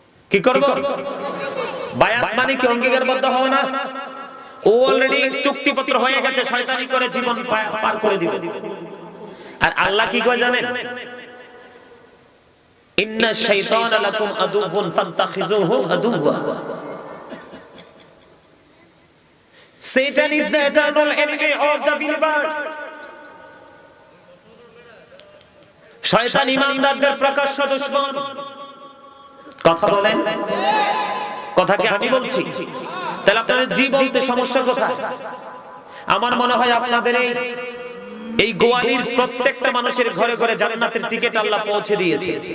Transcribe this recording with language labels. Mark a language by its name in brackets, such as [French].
[Bangla] কি করব? বায়াত মানে কি অঙ্গীকারবদ্ধ হও না? ও অলরেডি চুক্তিপত্র হয়ে গেছে, শয়তানি করে জীবন পার করে দিবে। আর আল্লাহ কি কয় জানেন? [Arabic] ইন্নাশ শাইতানা লাকুম আদুউন ফাত্তাখিযুহু আদুওয়া। [English] Satan is the eternal enemy of the believers. [Bangla] শয়তান ঈমানদারদের প্রকাশ্য দুশমন। কথা বলেন? কথা কি আমি বলছি? তাহলে আপনাদের জি বলতে সমস্যা কোথায়? আমার মনে হয় আপনাদের এই গোয়ালির প্রত্যেকটা মানুষের ঘরে ঘরে জান্নাতের টিকিট আল্লাহ পৌঁছে দিয়েছে।